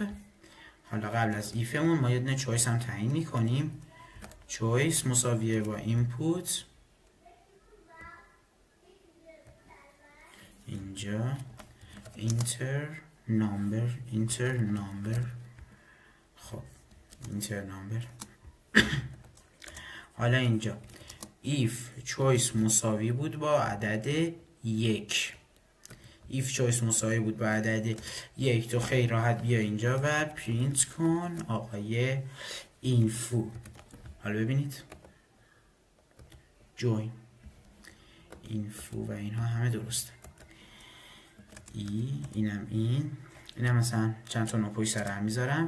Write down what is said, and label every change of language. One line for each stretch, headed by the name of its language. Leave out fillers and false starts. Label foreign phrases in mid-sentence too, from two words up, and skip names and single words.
Persian: حالا قبل از ایفمون ما یه دونه چویس هم تعیین میکنیم، چویس مساویه با اینپوت اینجا
English: enter number, enter number.
Persian: خب
English: enter number.
Persian: حالا اینجا
English: if choice
Persian: مساوی بود با عدد 1،
English: if choice
Persian: مساوی بود با عدد 1 تو خیلی راحت بیا اینجا و پرینت کن آقای اینفو. حالا ببینید join اینفو و اینها همه درسته. اینم مثلا چند تا نوپوی سر هم میذارم.